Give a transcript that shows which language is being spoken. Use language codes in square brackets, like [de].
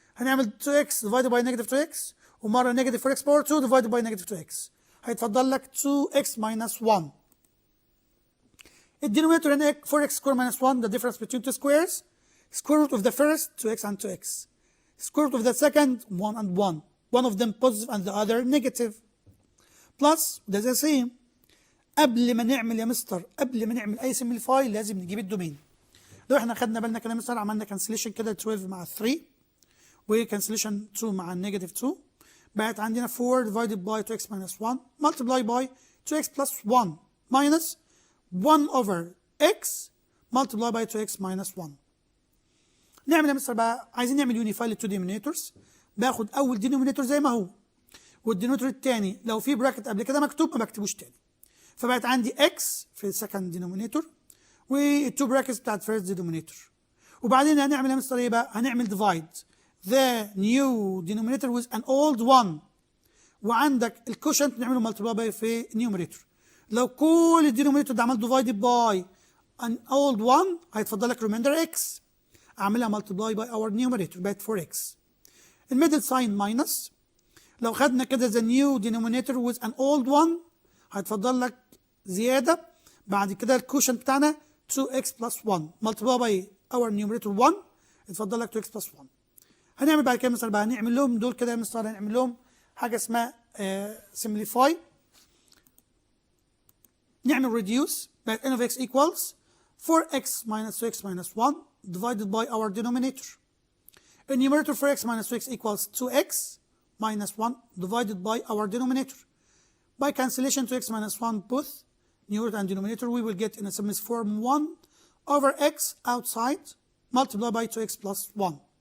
[ar] هنعمل 2x divided by negative 2x ومرة نيجاتيف 4x باور 2 divided by negative 2x هيتفضل لك 2x minus 1. [en] الدينوميناتور هنا 4x squared minus 1 the difference between two squares. Square root of the first 2x and 2x. Square root of the second 1 and 1. One of them positive and the other negative. Plus ده زي same. [ar] قبل ما نعمل يا مستر قبل ما نعمل اي سمبليفاي لازم نجيب الدومين. لو احنا خدنا بالنا كده مثلا عملنا كانسليشن كده 12 مع 3 وكانسليشن 2 مع النيجاتيف 2 بقت عندنا [en] 4 divided by 2x minus 1 [ar] multiply by 2x plus 1 minus 1 over x multiply by 2x minus 1. نعمل يا مستر بقى عايزين نعمل يونيفاي للتو دينومينيتورز. باخد اول دينومينيتور زي ما هو والدينومينيتور الثاني لو في براكت قبل كده مكتوب ما بكتبوش تاني. فبقت عندي x في السكند دينومينيتور والتو براكتس بتاعت فيرست دينومينيتور. وبعدين هنعمل يا مستر ايه بقى؟ هنعمل ديفايد [en] the new denominator with an old one [ar] وعندك الكوشنت نعمله مالتيبلاي في النيوميريتور. لو كل الدينومينيتور ده عمل ديفايدد باي an old one هيتفضل لك ريمايندر x اعملها مالتيبلاي باي اور نيوميريتور بقت 4x. الميدل ساين ماينس لو خدنا كده [en] the new denominator with an old one [ar] هيتفضل لك زياده بعد كده الكوشنت بتاعنا 2x plus 1 مالتيبلاي باي اور نيوميريتور 1 يتفضل لك 2x plus 1. هنعمل بعد كده مثلا بقى هنعمل لهم دول كده يا مستر هنعمل لهم حاجه اسمها simplify. [en] نعمل reduce بقت n of x equals 4x minus 2x minus 1 divided by our denominator. The numerator 4x minus 2x equals 2x minus 1 divided by our denominator. By cancellation 2x minus 1 both numerator and denominator we will get in a simplest form 1 over x outside multiplied by 2x plus 1.